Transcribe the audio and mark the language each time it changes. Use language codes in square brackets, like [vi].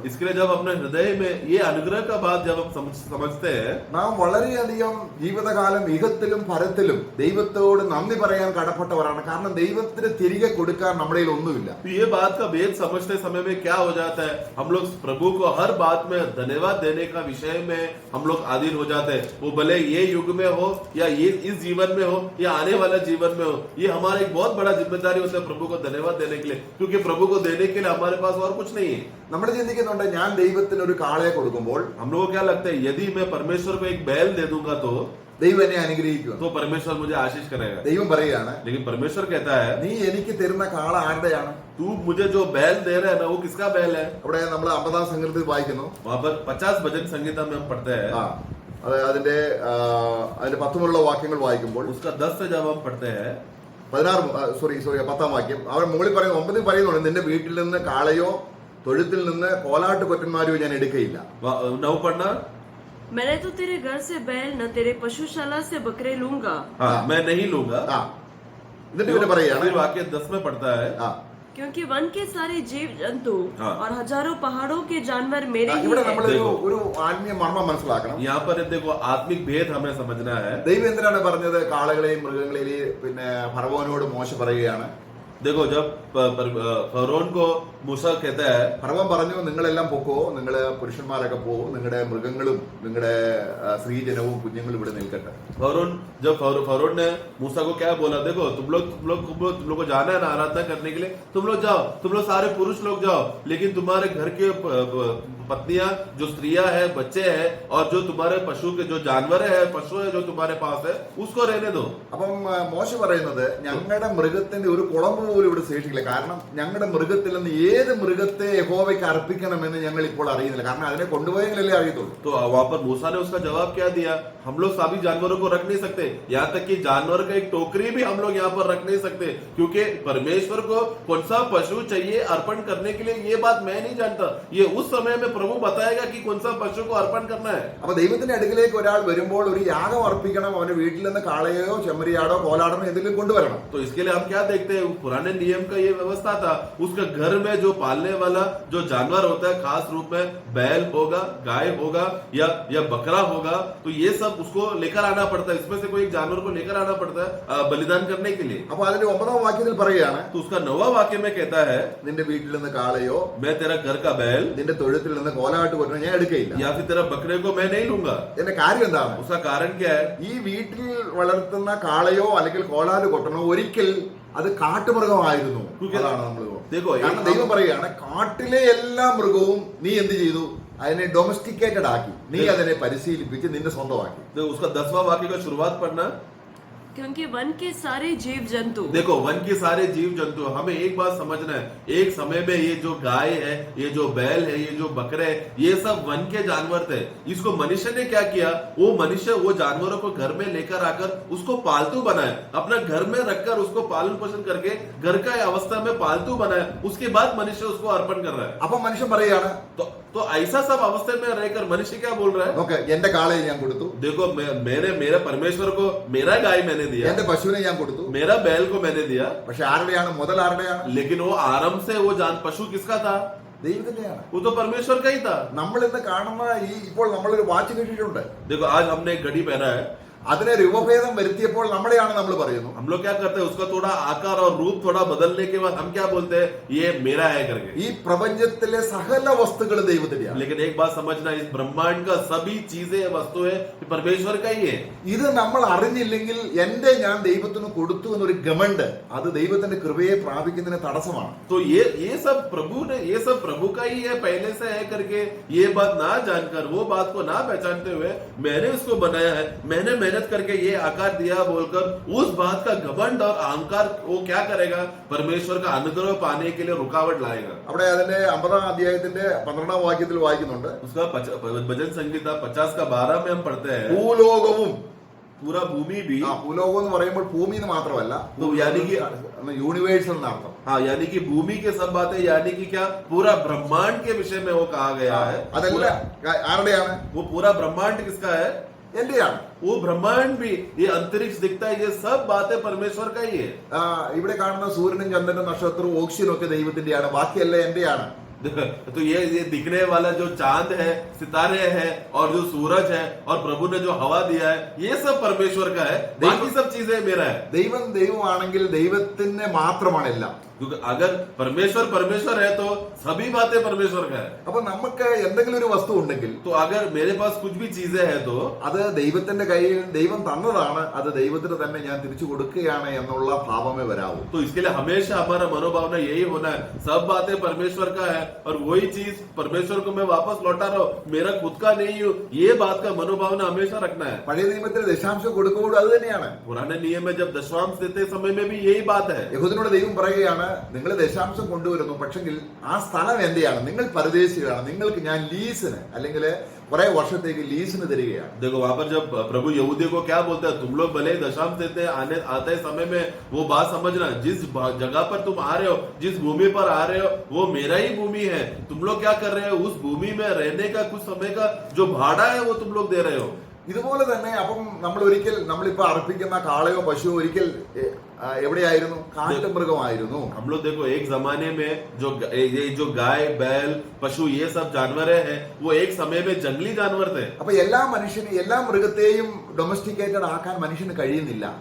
[hi] इसके लिए जब अपने हृदय में ये अनुग्रह का बात जब हम समझते हैं, [ml] നാം വളരെയധികം ജീവിതകാലം ഇഹത്തിലും പരത്തിലും ദൈവത്തോട് നന്ദി പറയാൻ കടപ്പെട്ടവരാണ്. കാരണം ദൈവത്തിന് തിരികെ കൊടുക്കാൻ നമ്മുടെ കയ്യിൽ ഒന്നുമില്ല. [hi] तो ये बात का भेद समझते समय में क्या हो जाता है, हम लोग प्रभु को हर बात में धन्यवाद देने का विषय में हम लोग अधीन हो जाते हैं. वो भले ये युग में हो या ये इस जीवन में हो या आने वाला जीवन में हो, ये हमारा एक बहुत बड़ा जिम्मेदारी होता है प्रभु को धन्यवाद देने के लिए, क्योंकि प्रभु को देने के लिए हमारे पास और कुछ नहीं है. [ml] നമ്മൾ ചിന്തിക്കുന്നുണ്ട്, ഞാൻ ദൈവത്തിന് ഒരു കാളയെ കൊടുക്കുമ്പോൾ [hi] हम लोगों को क्या लगता है, यदि मैं परमेश्वर को एक बैल दे दूंगा तो [ml] ദൈവം എന്നെ അനുഗ്രഹിക്കുക. [hi] तो परमेश्वर मुझे आशीष करेगा. [ml] ദൈവം പറയുകയാണ്, [hi] लेकिन परमेश्वर कहता है, [ml] നീ എനിക്ക് തരുന്ന കാള ആരുടെയാണ്? [hi] तू मुझे जो बैल दे रहा है ना, वो किसका बैल है? [ml] അവിടെ നമ്മൾ 50-ാം സങ്കീർത്തനത്തിൽ വായിക്കുന്നു. [hi] वहां पर 50 भजन संगीता में हम पढ़ते हैं. [ml] അതിന്റെ 10 മുതലുള്ള വാക്യങ്ങൾ വായിക്കുമ്പോൾ, [hi] उसका 10 से जब हम पढ़ते हैं, [ml] 10-ാം വാക്യം അവർ മുകളിൽ പറയുന്നു, 9 പറയുന്നുണ്ട്, നിന്റെ വീട്ടിൽ നിന്ന് കാളയോ തൊഴുത്തിൽ നിന്ന് കോലാട്ട് കൊറ്റന്മാരെയോ ഞാൻ എടുക്കയില്ല. [hi] 9 पढ़ना. मैंने तो तेरे घर से बैल न तेरे पशुशाला से बकरे लूंगा. हाँ, मैं नहीं लूंगा. [ml] എന്നിട്ട് പിന്നെ പറയുകയാണ്, [hi] फिर वाक्य 10 में पढ़ता है, क्योंकि वन के सारे जीव जंतु हाँ। और हजारों पहाड़ों के जानवर मेरे ही [ml] ഇവിടെ [hi] हैं। [ml] നമ്മൾ ഒരു ആത്മീയ മർമ്മം മനസ്സിലാക്കണം. [hi] यहाँ पर देखो आत्मिक भेद हमें समझना है. [ml] ദൈവം എന്തിനാണ് പറഞ്ഞത് കാളകളെയും മൃഗങ്ങളെയും പിന്നെ ഫറവോനോട് മോശ പറയുകയാണ്. [hi] देखो जब फरोन को मूसा कहता है, [ml] ഫറവോൻ പറഞ്ഞു നിങ്ങളെല്ലാം പൊക്കോ, നിങ്ങള് പുരുഷന്മാരൊക്കെ പോകും, നിങ്ങളുടെ മൃഗങ്ങളും നിങ്ങളുടെ സ്ത്രീജനവും കുഞ്ഞുങ്ങളും ഇവിടെ നിൽക്കട്ടെ. [hi] जब फरोन ने मूसा को क्या बोला, देखो तुम लोग को जाना है ना आराधना करने के लिए, तुम लोग जाओ, तुम लोग सारे पुरुष लोग जाओ, लेकिन तुम्हारे घर के पत्नियां जो स्त्रियां है, बच्चे हैं और जो तुम्हारे पशु के जो जानवर है, पशु है जो तुम्हारे पास है, उसको रहने दो. [ml] അപ്പം മോശ പറയുന്നത് ഞങ്ങളുടെ മൃഗത്തിന്റെ ഒരു കുളമ്പ് പോലും ഇവിടെ ശേഷിക്കില്ല, കാരണം ഞങ്ങളുടെ മൃഗത്തിൽ നിന്ന് ഏത് മൃഗത്തെ യഹോവയ്ക്ക് അർപ്പിക്കണമെന്ന് ഞങ്ങൾ ഇപ്പോൾ അറിയുന്നില്ല, കാരണം അതിനെ കൊണ്ടുപോയെങ്കിലല്ലേ അറിയത്തുള്ളൂ. [hi] तो वहां पर मूसा ने उसका जवाब क्या दिया, हम लोग सभी जानवरों को रख नहीं सकते, यहाँ तक कि जानवर का एक टोकरी भी हम लोग यहाँ पर रख नहीं सकते, क्योंकि परमेश्वर को कौन सा पशु चाहिए अर्पण करने के लिए, ये बात मैं नहीं जानता. ये उस समय में प्रभु बताएगा कि कौन सा पशु को अर्पण करना है. [ml] അപ്പൊ ദൈവത്തിന്റെ അടുക്കിലേക്ക് ഒരാൾ വരുമ്പോൾ ഒരു യാഗം അർപ്പിക്കണം, അവന്റെ വീട്ടിൽ നിന്ന് കാളയോ ചെമ്മരിയാടോ കോലാടനോ എന്തെങ്കിലും കൊണ്ടുവരണം. [hi] तो इसके लिए हम क्या देखते हैं, पुराने नियम का ये व्यवस्था था, उसका घर में जो पालने वाला जो जानवर होता है, खास रूप में बैल होगा, गाय होगा या बकरा होगा, तो ये सब उसको लेकर आना पड़ता है. इसमें से कोई एक जानवर को लेकर आना पड़ता है बलिदान करने के लिए. [ml] അപ്പൊ അതിന്റെ 9ാം വാക്യത്തിൽ പറയുകയാണ്, [hi] तो उसका 9वां वाक्य में कहता है, [ml] നിന്റെ വീട്ടിൽ നിന്ന് കാളയോ [hi] मैं तेरा घर का बैल [ml] നിന്റെ തൊഴുത്തിൽ നിന്ന് കോലാട്ട് കൊണ്ടുവന്ന് ഞാൻ എടുക്കയില്ല. [hi] या फिर तेरा बकरे को मैं नहीं लूंगा. [ml] എന്റെ കാര്യം എന്താണ്? [hi] उसका कारण क्या है, [ml] ഈ വീട്ടിൽ വളർത്തുന്ന കാളയോ അല്ലെങ്കിൽ കോലാട് കൊട്ടണോ ഒരിക്കൽ അത് കാട്ടുമൃഗമായിരുന്നു. അതാണ് നമ്മൾ കാരണം ദൈവം പറയുകയാണ്, കാട്ടിലെ എല്ലാ മൃഗവും നീ എന്ത് ചെയ്തു, അതിനെ ഡൊമസ്റ്റിക്കേറ്റഡ് ആക്കി, നീ അതിനെ പരിശീലിപ്പിച്ച് നിന്റെ സ്വന്തമാക്കി. [hi] तो उसका 10वां वाक्य का शुरुआत पढ़ना. क्योंकि वन के सारे जीव जंतु, देखो वन के सारे जीव जंतु, हमें एक बात समझना है, एक समय में ये जो गाय है, ये जो बैल है, ये जो बकरे है, ये सब वन के जानवर थे. इसको मनुष्य ने क्या किया, वो मनुष्य वो जानवरों को घर में लेकर आकर उसको पालतू बनाया, अपना घर में रखकर उसको पालन पोषण करके घर का अवस्था में पालतू बनाया, उसके बाद मनुष्य उसको अर्पण कर रहा है. [ml] അപ്പൊ മനുഷ്യൻ പറയുകയാണ്, [hi] तो ऐसा सब अवस्था में रहकर मनुष्य क्या बोल रहा है, [ml] നോക്ക് എന്റെ കാളയെ ഞാൻ കൊടുത്തു, [hi] देखो मैंने मेरे परमेश्वर को मेरा गाय मैंने दिया, [ml] എന്റെ പശുവിനെ ഞാൻ കൊടുത്തു, [hi] मेरा बैल को मैंने दिया, [ml] പക്ഷെ ആരുടെയാണ് മുതൽ? ആരുടെയാണ്? [hi] लेकिन वो आरंभ से वो जान पशु किसका था, [ml] ദൈവത്തിന്റെയാണ്. [hi] वो तो परमेश्वर का ही था. [ml] നമ്മൾ ഇന്ന് കാണുന്ന ഇപ്പോൾ നമ്മളൊരു വാച്ച് കിട്ടിയിട്ടുണ്ട്, [hi] देखो आज हमने एक घड़ी पहना है, [ml] അതിനെ രൂപഭേദം വരുത്തിയപ്പോൾ നമ്മളെയാണ് നമ്മൾ പറയുന്നു. [hi] हम लोग क्या करते हैं, उसका थोड़ा आकार और रूप थोड़ा बदलने के बाद हम क्या बोलते हैं, ये मेरा है करके. [ml] ഈ പ്രപഞ്ചത്തിലെ സകല വസ്തുക്കളും ദൈവത്തിന്റെയാണ്. [hi] लेकिन एक बात समझना, इस ब्रह्मांड का सभी चीजें वस्तुएं परमेश्वर का ही है. [ml] ഇത് നമ്മൾ അറിഞ്ഞില്ലെങ്കിൽ എന്റെ ഞാൻ ദൈവത്തിന് കൊടുത്തു എന്നൊരു ഗമണ്ട്, അത് ദൈവത്തിന്റെ കൃപയെ പ്രാപിക്കുന്നതിന് തടസ്സമാണ്. [hi] तो ये सब प्रभु का ही है, पहले से है करके ये बात ना जानकर, वो बात को ना पहचानते हुए मैंने उसको बनाया है, मैंने मेहनत करके ये आकार दिया बोलकर उस बात का घमंड और अहंकार वो क्या करेगा, परमेश्वर का अनुग्रह पाने के लिए रुकावट लाएगा. [ml] അവിടെ അതിന്റെ 50ാം അധ്യായത്തിന്റെ 12ാം വാക്യത്തിൽ വായിക്കുന്നുണ്ട്, [hi] उसका भजन संगीता 50 का 12 में हम पढ़ते हैं, [ml] ഭൂലോകവും, [hi] पूरा भूमि भी, [ml] ഭൂലോകം എന്ന് പറയുമ്പോൾ ഭൂമി എന്ന് മാത്രമല്ല, [hi] तो यानी कि [ml] യൂണിവേഴ്സൽ എന്നർത്ഥം. [hi] हाँ, यानी कि भूमि के सब बातें, यानी कि क्या पूरा ब्रह्मांड के विषय में वो कहा गया है. [ml] അതല്ല ആരുടെയാണ്? [hi] वो पूरा ब्रह्मांड किसका है, [ml] എന്റെയാണ്. [hi] वो ब्रह्मांड भी, ये अंतरिक्ष दिखता है, ये सब बातें परमेश्वर का ही है. [ml] ഇവിടെ കാണുന്ന സൂര്യനും ചന്ദ്രനും നക്ഷത്രവും ഓക്സിജനും ഒക്കെ ദൈവത്തിന്റെയാണ്, ബാക്കിയെല്ലാം എന്റെയാണ്. [hi] तो ये दिखने वाला जो चांद है, सितारे हैं और जो सूरज है और प्रभु ने जो हवा दिया है, ये सब परमेश्वर का है, बाकी सब चीजें मेरा है. [ml] ദൈവം ദൈവമാണെങ്കിൽ ദൈവത്തിന് മാത്രമാണ് എല്ലാം. [hi] क्योंकि अगर परमेश्वर है तो सभी बातें परमेश्वर का है. [ml] അപ്പൊ നമുക്ക് എന്തെങ്കിലും ഒരു വസ്തു ഉണ്ടെങ്കിൽ, [hi] तो अगर मेरे पास कुछ भी चीजें हैं तो [ml] അത് ദൈവത്തിന്റെ കയ്യിൽ ദൈവം തന്നതാണ്, അത് ദൈവത്തിന് തന്നെ ഞാൻ തിരിച്ചു കൊടുക്കുകയാണ് എന്നുള്ള ഭാവമേ വരാവൂ. [hi] तो इसके लिए हमेशा हमारा मनोभावना यही होना है, सब बातें परमेश्वर का है और वही चीज परमेश्वर को मैं वापस लौटा रहा हूँ, मेरा खुद का नहीं हूँ, ये बात का मनोभावना हमेशा रखना है. [ml] പഴയ നിയമത്തിൽ ദശാംശം കൊടുക്കുമ്പോഴും അത് തന്നെയാണ്. [hi] पुराने नियम में जब दशमांश देते समय में भी यही बात है. [ml] യഹൂദനോട് ദൈവം പറയുകയാണ്, നിങ്ങൾ ദശാംശം കൊണ്ടുവരുന്നു, പക്ഷെങ്കിൽ ആ സ്ഥലം എന്റെയാണ്, നിങ്ങൾ പരദേശികളാണ്, നിങ്ങൾക്ക് ഞാൻ ലീസിന് അല്ലെങ്കിൽ കുറെ വർഷത്തേക്ക് ലീസിന് തരികയാണ്. [hi] देखो वहां पर जब प्रभु यहूदियों को क्या बोलता है, तुम लोग भले दशांश देते आते समय में वो बात समझना, जिस जगह पर तुम आ रहे हो, जिस भूमि पर आ रहे हो, वो मेरा ही भूमि है. तुम लोग क्या कर रहे हो, उस भूमि में रहने का कुछ समय का जो भाड़ा है वो तुम लोग दे रहे हो. [ml] ഇതുപോലെ തന്നെ അപ്പം നമ്മളിപ്പോ അർപ്പിക്കുന്ന കാളയോ പശുവോ ഒരിക്കൽ എവിടെയായിരുന്നു? കാട്ടുമൃഗമായിരുന്നു. [hi] हम लोग देखो एक जमाने में ये जो गाय बैल पशु ये सब जानवर हैं वो एक समय में जंगली जानवर थे। [ml] അപ്പൊ എല്ലാ മനുഷ്യനും എല്ലാ മൃഗത്തെയും ഡൊമസ്റ്റിക്കേറ്റഡ് ആക്കാൻ മനുഷ്യന് കഴിയുന്നില്ല.